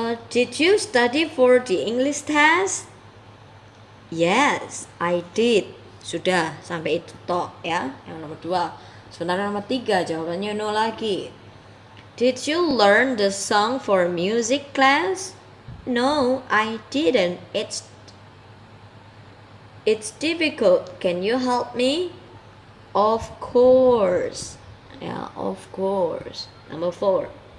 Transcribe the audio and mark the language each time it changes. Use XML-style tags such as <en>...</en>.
<en>Did you study for the English test? Yes, I did.</en> <id>Sudah, sampai itu toh ya, yang nomor 2. Sementara nomor 3 jawabannya</id> <en>no</en> <id>lagi.</id> <en>Did you learn the song for music class? No, I didn't. It's difficult. Can you help me? Of course. Ya, of course. Number 4.</en>